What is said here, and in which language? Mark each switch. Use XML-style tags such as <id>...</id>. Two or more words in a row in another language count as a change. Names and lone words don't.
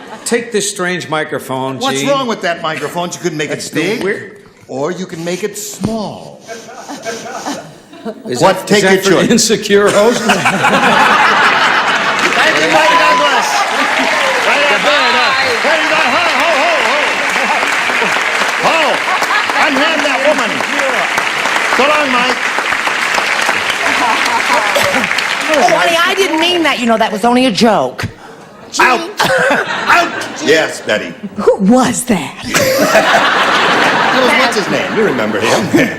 <en>Take this strange microphone, What's Gene. wrong with that microphone? You could make it That's big, weird. or you can make it small. Is What? that- Take is your that for choice. insecure hosts? Thank you, Mike Douglas. Right up there. Wait, ho, ho, ho, ho. Ho, unhand that woman. So long, Mike. Oh, honey, I didn't mean that. You know, that was only a joke. Out. Out. Yes, Betty. Who was that? What's his name? You remember him.</en>